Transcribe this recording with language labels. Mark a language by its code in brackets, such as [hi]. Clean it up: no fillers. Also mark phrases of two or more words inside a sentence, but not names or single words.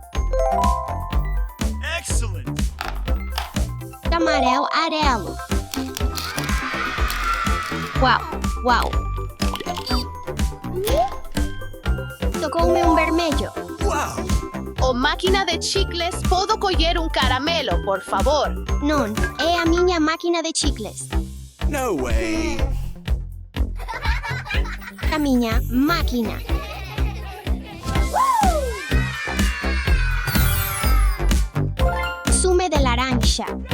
[en] Excellent! [gl] Amarelo, arelo. Uau, uau. [pt] Tocou-me um vermelho. [en] Wow! [gl] O máquina de chicles, podo coller um caramelo, por favor. Non, é a miña máquina de chicles. [en] No way! [gl] A miña máquina. Sume de laranja.